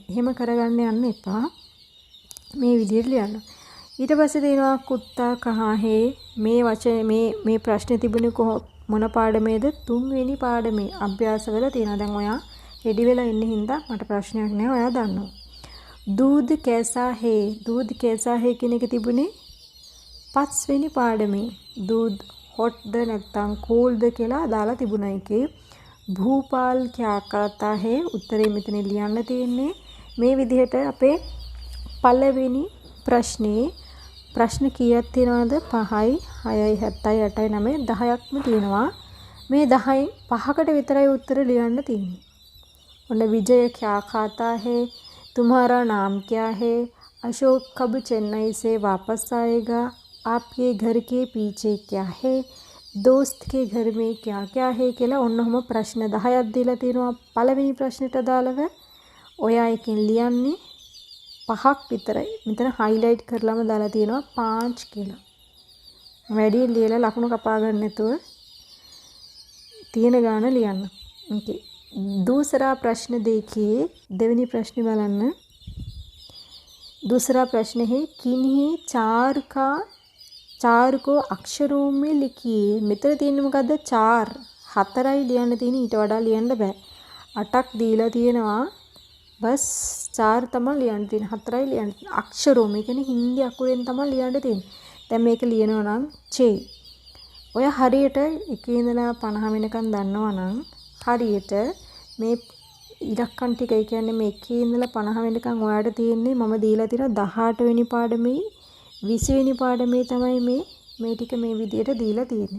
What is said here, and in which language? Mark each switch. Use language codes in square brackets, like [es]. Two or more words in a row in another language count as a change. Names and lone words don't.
[si] එහෙම කරගන්න යන්න එපා. මේ විදිහට ලියන්න. ඊට පස්සේ දෙනවා [hi] कुत्ता कहाँ है. [si] මේ වචනේ මේ ප්‍රශ්නේ තිබුණේ මොන පාඩමේද? තුන්වෙනි පාඩමේ අභ්‍යාසවල තියෙනවා. දැන් ඔයා රෙඩි වෙලා ඉන්න හින්දා මට ප්‍රශ්නයක් නෑ. ඔයා දන්නවා. [hi] दूध कैसा है? दूध कैसा है [si] කියන එක තිබුණේ 5 වෙනි පාඩමේ. दूध hotද නැත්නම් coolද කියලා දාලා තිබුණා එකේ. [hi] भूपाल क्या कहता है? [si] උත්තරේ මෙතන ලියන්න තියෙන්නේ. මේ විදිහට අපේ පළවෙනි ප්‍රශ්නේ ප්‍රශ්න කීයක් තියෙනවද? 5යි 6යි 7යි 8යි 9යි 10ක්ම තියෙනවා. මේ 10න් 5කට විතරයි උත්තර ලියන්න තියෙන්නේ. [hi] ඔන්න विजय क्या खाता है? तुम्हारा नाम क्या है? अशोक कब चेन्नई से वापस आएगा? आपके घर के पीछे क्या है? दोस्त के घर में क्या क्या है [si] කියලා ඔන්නම ප්‍රශ්න 10ක් දීලා තියෙනවා. පළවෙනි ප්‍රශ්නෙට අදාළව ඔයා එකෙන් ලියන්නේ 5ක් විතරයි. මෙතන highlight කරලාම දාලා තියෙනවා 5 කියලා. වැඩි ලියලා ලකුණු කපා ගන්න නැතුව තියෙන ගාන ලියන්න. [hi] ओके. दूसरा प्रश्न देखिए. [si] देवनी प्रश्न බලන්න. [hi] दूसरा प्रश्न है किन्हीं चार को अक्षरों में लिखिए. [si] මෙතන තියෙන්නේ මොකද්ද? 4. 4යි ලියන්න තියෙන්නේ. ඊට වඩා ලියන්න බෑ. 8ක් දීලා තියෙනවා. बस 4 තමයි ලියන්න තියෙන්නේ. 4යි ලියන්න. අක්ෂරෝ මේ කියන්නේ හින්දි අකුරෙන් තමයි ලියන්න තියෙන්නේ. දැන් මේක ලියනවා නම් චේ. ඔය හරියට 1 ඉඳලා 50 වෙනකන් දන්නවා නම් හරියට මේ ඉලක්කම් ටික ඒ කියන්නේ මේ 1 ඉඳලා 50 වෙනකන් ඔයාලට තියෙන්නේ මම දීලා තියෙන 18 වෙනි පාඩමේ 20 වෙනි පාඩමේ තමයි මේ ටික මේ විදියට දීලා තියෙන්නේ.